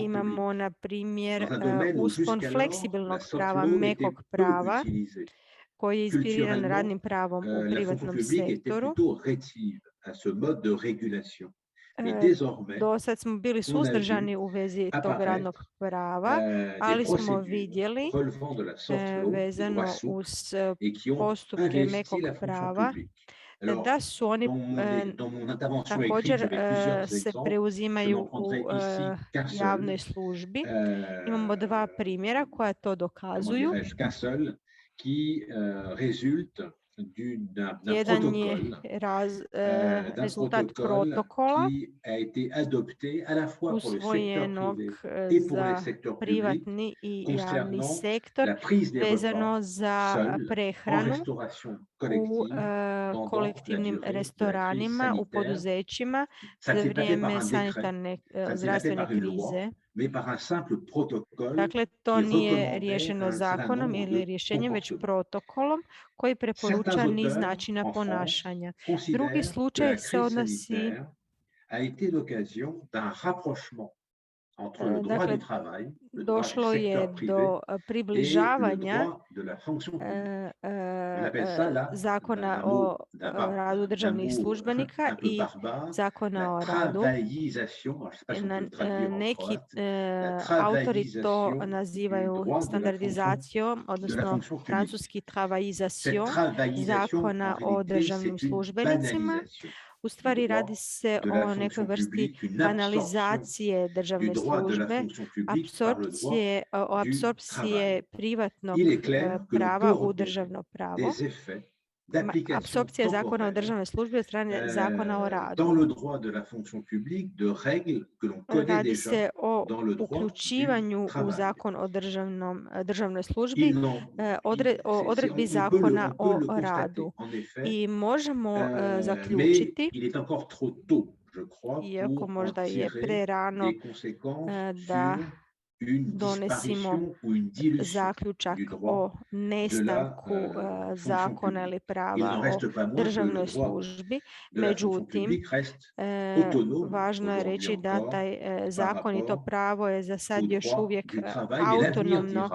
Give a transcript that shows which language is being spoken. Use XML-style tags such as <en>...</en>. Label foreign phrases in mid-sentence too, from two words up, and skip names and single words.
<hr>Imamo</hr> <fr>publique,</fr> <hr>na primjer</hr> <fr>dans un domaine où</fr> <hr>uspon</hr> <fr>jusqu'alors</fr> <hr>fleksibilnog</hr> <fr>la soft</fr> <hr>prava,</hr> <fr>law était</fr> <hr>mekog</hr> <fr>peu</fr> <hr>prava,</hr> <fr>utilisée.</fr> <hr>koji je inspiriran</hr> <fr>Culturellement,</fr> <hr>radnim pravom u</hr> <fr>la fonction</fr> <hr>privatnom</hr> <fr>publique était</fr> <hr>sektoru.</hr> <fr>plutôt rétive à ce mode de régulation. Mais désormais,</fr> <hr>Do sad smo bili</hr> <fr>on a</fr> <hr>suzdržani</hr> <fr>vu</fr> <hr>u vezi tog</hr> <fr>apparaître</fr> <hr>radnog prava,</hr> <fr>des</fr> <hr>ali smo</hr> <fr>procédures</fr> <hr>vidjeli</hr> <fr>relevant de la</fr> <en>soft law,</en> <fr>du</fr> <hr>vezano</hr> <fr>droit souple,</fr> <hr>uz</hr> <fr>et qui ont</fr> <hr>postupke</hr> <fr>investi</fr> <hr>mekog</hr> <fr>la fonction</fr> <hr>prava</hr> <fr>publique. Alors,</fr> <hr>da su oni</hr> <fr>dans mon intervention écrite,</fr> <hr>također</hr> <fr>j'avais plusieurs</fr> <hr>se</hr> <fr>exemples. Je</fr> <hr>preuzimaju</hr> <fr>n'en prendrai</fr> <hr>u</hr> <fr>ici qu'un seul.</fr> <hr>javnoj službi. Imamo dva primjera koja to dokazuju.</hr> <fr>Qu'un seul qui résulte d'un</fr> <hr>Jedan</hr> <fr>protocole,</fr> <hr>rezultat protokola</hr> <fr>qui a été adopté à la fois pour le secteur</fr> <hr>usvojenog</hr> <fr>privé et pour les</fr> <hr>za</hr> <fr>secteurs publics</fr> <hr>privatni i javni</hr> <fr>concernant</fr> <hr>sektor</hr> <fr>la prise des</fr> <hr>vezano</hr> <fr>repas</fr> <hr>za</hr> <fr>seuls en</fr> <hr>prehranu</hr> <fr>restauration</fr> <hr>u</hr> <fr>collective pendant la</fr> <hr>kolektivnim</hr> <fr>durée de la crise</fr> <hr>restoranima, u</hr> <fr>sanitaire.</fr> <hr>poduzećima</hr> <fr>Ça</fr> <hr>za</hr> <fr>ne s'est pas fait par</fr> <hr>vrijeme</hr> <fr>un décret,</fr> <hr>sanitarne</hr> <fr>ça ne s'est pas fait</fr> <hr>zdravstvene</hr> <fr>par une loi,</fr> <hr>krize.</hr> <fr>mais par un simple protocole</fr> <hr>Dakle, to</hr> <fr>qui</fr> <hr>nije</hr> <fr>recommandait</fr> <hr>riješeno</hr> <fr>un certain</fr> <hr>zakonom</hr> <fr>nombre</fr> <hr>ili</hr> <fr>de</fr> <hr>rješenjem, već</hr> <fr>comportements.</fr> <hr>protokolom koji preporuča</hr> <fr>Certains</fr> <hr>niz</hr> <fr>auteurs</fr> <hr>načina</hr> <fr>en France</fr> <hr>ponašanja. Drugi</hr> <fr>considèrent que</fr> <hr>slučaj</hr> <fr>la</fr> <hr>se</hr> <fr>crise</fr> <hr>odnosi</hr> <fr>sanitaire a été l'occasion d'un rapprochement entre le droit</fr> <hr>dakle,</hr> <fr>du travail, le droit du</fr> <hr>došlo je</hr> <fr>secteur privé</fr> <hr>do</hr> <fr>et le</fr> <hr>približavanja</hr> <fr>droit de la fonction publique. On appelle ça là,</fr> <hr>zakona</hr> <fr>d'un</fr> <hr>o</hr> <fr>mot,</fr> <hr>radu državnih</hr> <fr>mot</fr> <hr>službenika</hr> <fr>un peu</fr> <hr>i</hr> <fr>barbare,</fr> <hr>zakona</hr> <fr>la</fr> <hr>o radu.</hr> <fr>travaillisation, alors je ne sais pas si on peut le traduire en</fr> <hr>Neki</hr> <fr>croate, la</fr> <hr>autori to</hr> <fr>travaillisation du</fr> <hr>nazivaju</hr> <fr>droit de la fonction,</fr> <hr>standardizacijom,</hr> <fr>de la</fr> <hr>odnosno</hr> <fr>fonction publique.</fr> <hr>francuski</hr> <fr>Cette</fr> <hr>travaillisation</hr> <fr>travaillisation,</fr> <hr>zakona</hr> <fr>en</fr> <hr>o</hr> <fr>réalité,</fr> <hr>državnim</hr> <fr>c'est une</fr> <hr>službenicima.</hr> <fr>banalisation</fr> <hr>U</hr> <fr>du</fr> <hr>stvari</hr> <fr>droit</fr> <hr>radi se</hr> <fr>de la</fr> <hr>o nekoj</hr> <fr>fonction</fr> <hr>vrsti</hr> <fr>publique, une absorption</fr> <hr>banalizacije</hr> <fr>du</fr> <hr>državne</hr> <fr>droit de la</fr> <hr>službe,</hr> <fr>fonction publique par le droit</fr> <hr>apsorpcije</hr> <fr>travail.</fr> <hr>privatnog</hr> <fr>Il est clair que l'on</fr> <hr>prava</hr> <fr>peut</fr> <hr>u</hr> <fr>repérer</fr> <hr>državno pravo.</hr> <fr>des effets d'application</fr> <hr>Apsorpcija zakona o</hr> <fr>temporaire</fr> <hr>državnoj službi od strane zakona o radu.</hr> <fr>dans le droit de la fonction publique de règles que l'on connaît</fr> <hr>Radi</hr> <fr>déjà</fr> <hr>se o</hr> <fr>dans le droit du</fr> <hr>uključivanju u</hr> <fr>travail.</fr> <hr>zakon o državnoj službi, o odredbi</hr> <fr>On</fr> <hr>zakona</hr> <fr>peut le</fr> <hr>o</hr> <fr>constater,</fr> <hr>radu.</hr> <fr>en effet,</fr> <hr>I možemo</hr> <fr>mais</fr> <hr>zaključiti,</hr> <fr>il est encore trop tôt, je crois,</fr> <hr>iako</hr> <fr>pour en</fr> <hr>možda je</hr> <fr>tirer</fr> <hr>prerano</hr> <fr>des conséquences</fr> <hr>da</hr> <fr>sur</fr> <hr>donesimo zaključak o nestanku zakona ili prava o državnoj službi. Međutim, važno je reći da taj zakon i to pravo je za sad još uvijek autonomno,</hr>